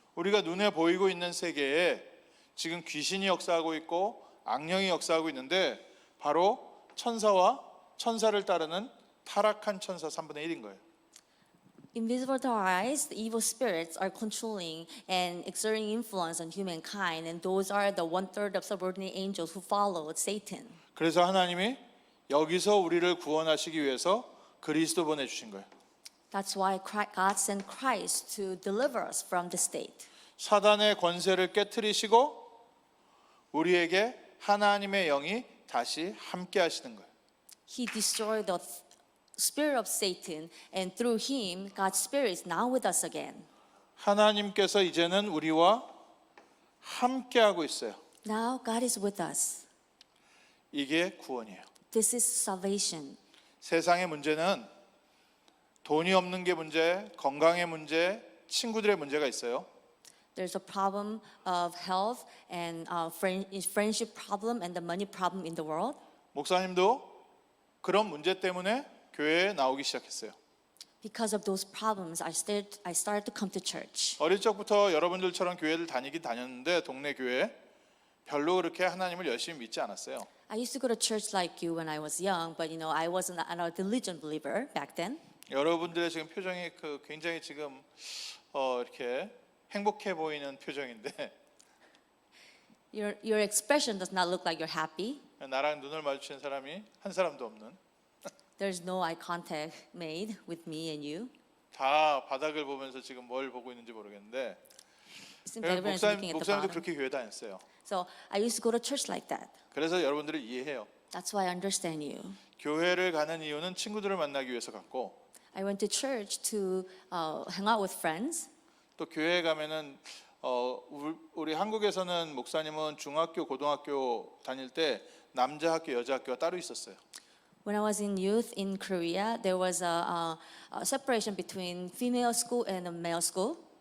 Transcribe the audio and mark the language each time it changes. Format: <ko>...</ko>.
<ko>우리가 눈에 보이고 있는 세계에 지금 귀신이 역사하고 있고 악령이 역사하고 있는데 바로 천사와 천사를 따르는 타락한 천사 3분의 1인 거예요.</ko> <en>Invisible to our eyes, the evil spirits are controlling and exerting influence on humankind, and those are the 1/3 of subordinate angels who followed Satan.</en> <ko>그래서 하나님이 여기서 우리를 구원하시기 위해서 그리스도 보내주신 거예요.</ko> <en>That's why God sent Christ to deliver us from the state.</en> <ko>사단의 권세를 깨트리시고 우리에게 하나님의 영이 다시 함께 하시는 거예요.</ko> <en>He destroyed the spirit of Satan, and through him, God's spirit is now with us again.</en> <ko>하나님께서 이제는 우리와 함께 하고 있어요.</ko> <en>Now God is with us.</en> <ko>이게 구원이에요.</ko> <en>This is salvation.</en> <ko>세상의 문제는 돈이 없는 게 문제, 건강의 문제, 친구들의 문제가 있어요.</ko> <en>There's a problem of health and friendship problem and the money problem in the world.</en> <ko>목사님도 그런 문제 때문에 교회에 나오기 시작했어요.</ko> <en>Because of those problems, I started to come to church.</en> <ko>어릴 적부터 여러분들처럼 교회를 다니긴 다녔는데 동네 교회 별로 그렇게 하나님을 열심히 믿지 않았어요.</ko> <en>I used to go to church like you when I was young, but I wasn't a religion believer back then.</en> <ko>여러분들의 지금 표정이 굉장히 지금 이렇게 행복해 보이는 표정인데</ko> <en>Your expression does not look like you're happy.</en> <ko>나랑 눈을 마주치는 사람이 한 사람도 없는</ko> <en>There's no eye contact made with me and you.</en> <ko>다 바닥을 보면서 지금 뭘 보고 있는지 모르겠는데</ko> <en>It seems like everyone's looking at the</en> <ko>목사님도</ko> <en>bottom.</en> <ko>그렇게 교회 다녔어요.</ko> <en>So I used to go to church like that.</en> <ko>그래서 여러분들을 이해해요.</ko> <en>That's why I understand you.</en> <ko>교회를 가는 이유는 친구들을 만나기 위해서 갔고</ko> <en>I went to church to hang out with friends.</en> <ko>또 교회에 가면은 우리 한국에서는 목사님은 중학교, 고등학교 다닐 때 남자 학교, 여자 학교가 따로 있었어요.</ko> <en>When I was in youth in Korea, there was a separation between female school and a male school.</en>